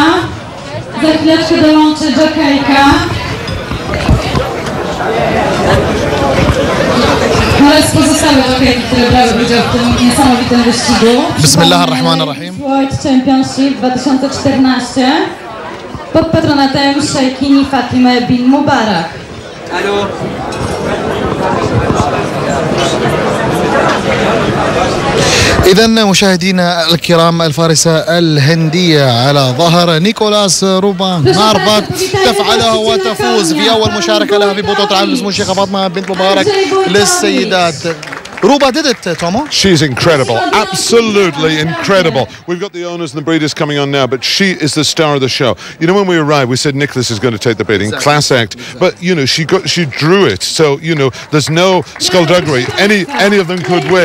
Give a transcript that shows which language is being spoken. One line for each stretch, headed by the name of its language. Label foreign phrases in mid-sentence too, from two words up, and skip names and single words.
Polish: Za chwileczkę dołączy jokejka. Oraz pozostałe jokejki, które brały udział w tym niesamowitym wyścigu.
Arabic: بسم الله الرحمن الرحيم.
English: World Championship
Polish: 2014 pod patronatem Sheikini Fatimy Bint Mubarak. Halo.
Arabic: إذا مشاهدينا الكرام الفارسة الهندية على ظهر نيكولاس روبا ناربات تفعلها وتفوز في أول مشاركة لها في بطولة العالم باسم الشيخة فاطمة بنت مبارك للسيدات.
English: Ruba did it, Tomo. She's incredible, absolutely incredible. We've got the owners and the breeders coming on now, but she is the star of the show. You know, when we arrived, we said Nicholas is going to take the beating, class act, but you know, she drew it, so you know, there's no skullduggery. Any of them could win.